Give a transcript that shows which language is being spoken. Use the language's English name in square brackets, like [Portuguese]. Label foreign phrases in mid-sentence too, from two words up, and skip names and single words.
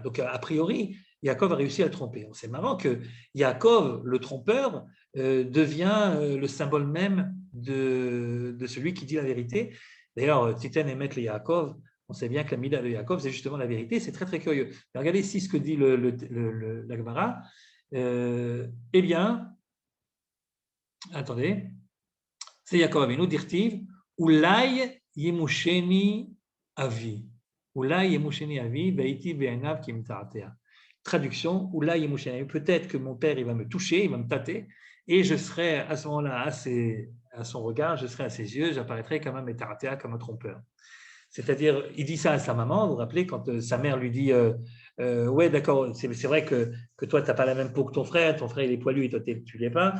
[French] Donc, a priori, Yaakov a réussi à le tromper. C'est marrant que Yaakov, le trompeur, devient le symbole même de celui qui dit la vérité. D'ailleurs, [Hebrew] תתן אמת ליעקב, [French] on sait bien que la Mida de Yaakov, c'est justement la vérité. C'est très, très curieux. Mais regardez ici ce que dit la Gemara. Eh bien, attendez, c'est [Hebrew] יעקב אבינו דכתיב אולי ימושני אבי. אולי ימושני אבי והייתי בעיניו כמתעתע. Traduction, אולי ימושני אבי. [French] Peut-être que mon père, il va me toucher, il va me tâter, et je serai à ce moment-là à son regard, je serai à ses yeux, j'apparaîtrai comme un Metaratea, comme un trompeur. C'est-à-dire, il dit ça à sa maman, vous vous rappelez, quand sa mère lui dit ouais, d'accord, c'est vrai que toi, tu n'as pas la même peau que ton frère il est poilu et toi, tu ne l'es pas.